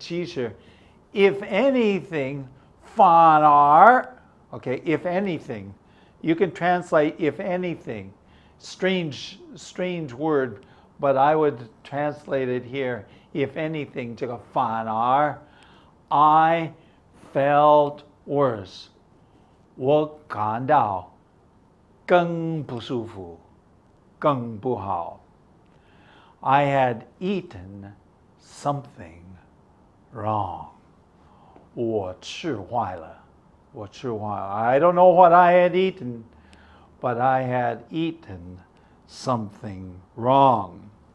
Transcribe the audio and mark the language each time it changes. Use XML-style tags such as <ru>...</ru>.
<en>其实, if anything, 反而, okay, if anything, you can translate if anything. Strange word, but I would translate it here. If anything,</en> <zh>这个反而,</zh> <en>I felt worse.</en> <zh>我感到更不舒服，更不好。</zh> <en>I had eaten something wrong.</en> <zh>我吃坏了，我吃坏了。</zh> <en>I don't know what I had eaten, but I had eaten something wrong.</en>